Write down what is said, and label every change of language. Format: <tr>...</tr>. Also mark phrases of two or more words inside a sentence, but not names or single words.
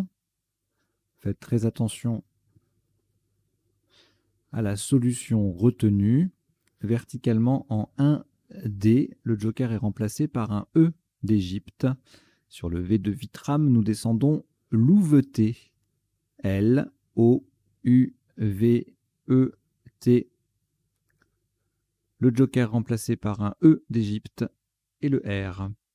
<fr>Faites très attention à la solution retenue. Verticalement en 1D, le joker est remplacé par un E d'Égypte. Sur le V de Vitram, nous descendons louveté. L-O-U-V-E-T. Le joker remplacé par un E d'Égypte et le R.</fr>